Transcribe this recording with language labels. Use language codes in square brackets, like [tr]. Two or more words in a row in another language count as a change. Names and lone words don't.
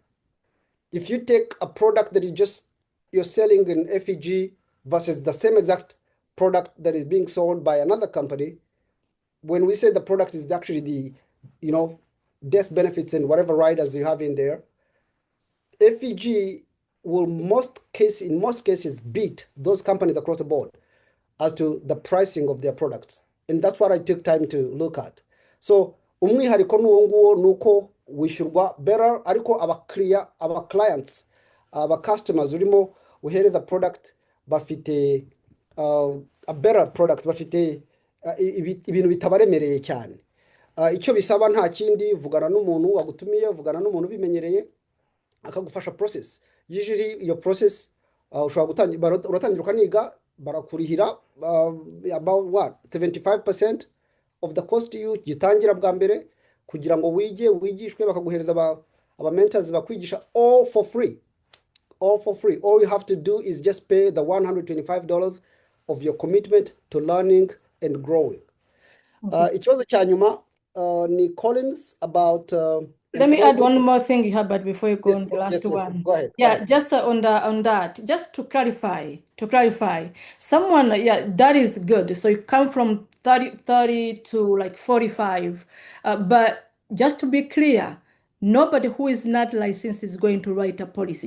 [en] If you take a product that you're selling in FEG versus the same exact product that is being sold by another company, when we say the product is actually the, death benefits and whatever riders you have in there, FEG will in most cases beat those companies across the board as to the pricing of their products. And that's what I took time to look at. [rw] So umwihariko nuwo nuko wishyurwa better, ariko aba clients, aba customers urimo uhereza product bafite [en] a better product, [rw] bafite ibintu bitabaremereye cyane. icyo bisaba nta kindi, vugana n'umuntu wagutumiye, vugana n'umuntu ubimenyereye akagufasha process. Usually iyo process ushobora uratangira ukaniga, barakurihira [en] about what 75% of the cost you [rw] gitangira bwa mbere, kugira ngo wigishwe, bakaguhereza aba mentors bakwigisha [en] all for free. All you have to do is just pay the $125 of your commitment to learning and growing. [rw] Ikibazo cya nyuma ni Collins about [en] let me add one more thing, Herbert, before you go yes, on the last one. Go ahead. Yeah, just on that, just to clarify, someone, yeah, that is good. So you come from 30 to like 45, but just to be clear, nobody who is not licensed is going to write a policy.